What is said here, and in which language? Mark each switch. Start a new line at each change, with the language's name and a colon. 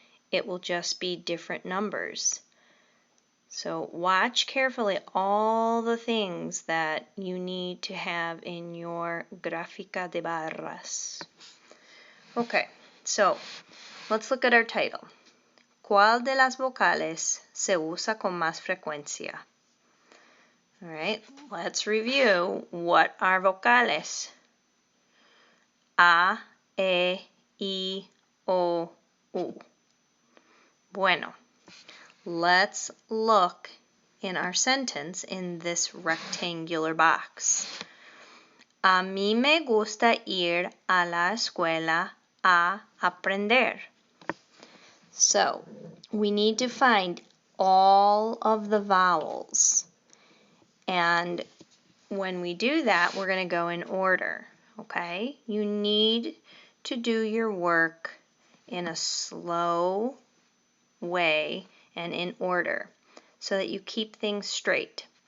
English: It will just be different numbers. So watch carefully all the things that you need to have in your
Spanish: gráfica de barras.
English: Okay, so let's look at our title.
Spanish: ¿Cuál de las vocales se usa con más frecuencia?
English: All right, let's review what are vocales.
Spanish: A, E, I, O, U. Bueno.
English: Let's look in our sentence in this rectangular box.
Spanish: A mí me gusta ir a la escuela a aprender.
English: So, we need to find all of the vowels. And when we do that, we're going to go in order, okay? You need to do your work in a slow way and in order so that you keep things straight.